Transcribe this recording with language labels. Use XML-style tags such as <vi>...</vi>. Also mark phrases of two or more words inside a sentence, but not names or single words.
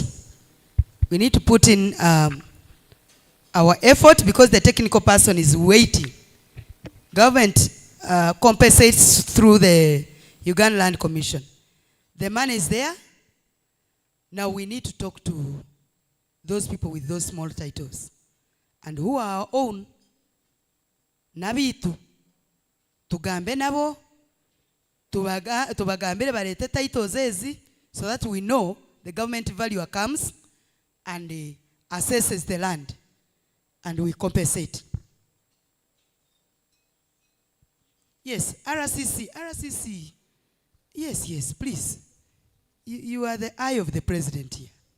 <en>We need to put in our effort because the technical person is waiting. Government compensates through the Uganda Land Commission. The money is there. Now we need to talk to those people with those small titles and who are our own.</en> <nyn>Nabitu tugambe nabo tubagambire barete titles ezi</nyn> <en>so that we know the government valuer comes and assesses the land and we compensate. Yes, RCC. Yes, please. You are the eye of the president here.</en>